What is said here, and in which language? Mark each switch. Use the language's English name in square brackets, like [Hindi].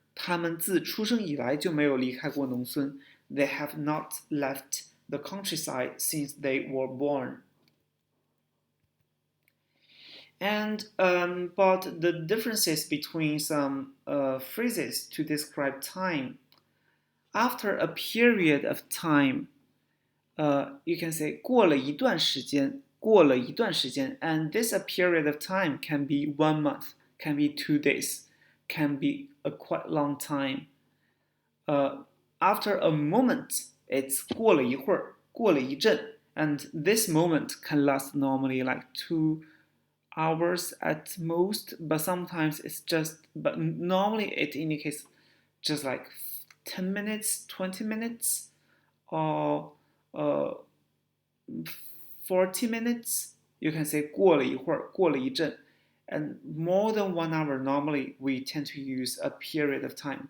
[Chinese] 他们自出生以来就没有离开过农村。 [English] They have not left the countryside since they were born. And but the differences between some phrases to describe time. After a period of time, you can say [Chinese] 过了一段时间， [English] and this a period of time can be 1 month, can be 2 days, can be a quite long time. After a moment, it's [Chinese] 过了一会儿，过了一阵, [English] and this moment can last normally like 2 hours at most, but sometimes it's but normally it indicates just like 10 minutes, 20 minutes, or 40 minutes. You can say [Chinese] 过了一会儿，过了一阵. [English] And more than 1 hour, normally we tend to use a period of time.